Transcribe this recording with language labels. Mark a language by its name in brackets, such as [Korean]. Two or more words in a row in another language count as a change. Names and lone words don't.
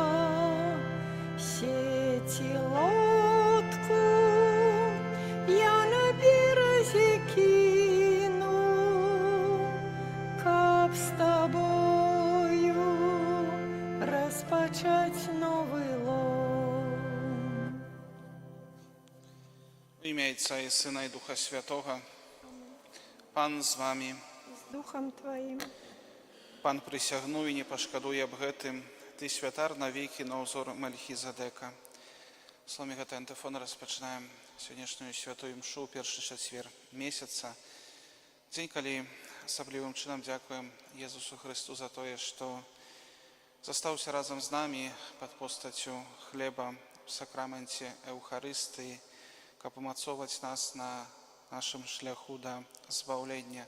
[Belarusian] Сеці лодку я на беразе кіну, каб з табою распачаць новы лоў. [Polish] W imię Ojca i Syna i Ducha Świętego. Pan z wami. [Belarusian] З духам тваім. Pan прысягнуў і не пашкадуе аб гэтым. Ты святар навекі на ўзор Мельхізедека. Словамі гэтай антыфоны распачынаем сённяшнюю святую мшу, першы чацвер месяца. Дзень, калі асаблівым чынам дзякуем Езусу Хрысту за тое, што застаўся разам з намі пад постаццю хлеба в сакраменце Еўхарыстыі, каб умацоўваць нас на нашым шляху да збаўлення.